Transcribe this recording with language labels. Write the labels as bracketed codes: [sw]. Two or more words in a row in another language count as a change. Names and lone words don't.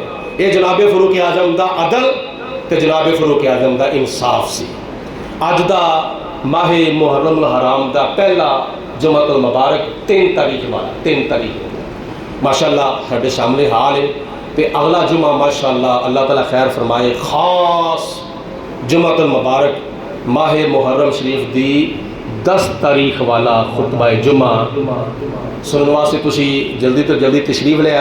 [pa] یہ جناب فاروق اعظم دا عدل تے جناب فاروق اعظم دا انصاف سی۔ اج دا ماہ محرم الحرام دا پہلا جمعۃ المبارک 3 تاریخ والا 3 تاریخ ماشاءاللہ ساڈے سامنے حال ہے تے اگلا جمعہ ماشاءاللہ اللہ تعالیٰ خیر فرمائے خاص جمعۃ المبارک ماہ محرم شریف دی 10 تاریخ والا خطبہ جمعہ سنن واسطے تسی جلدی تو جلدی تشریف لے آ جائے۔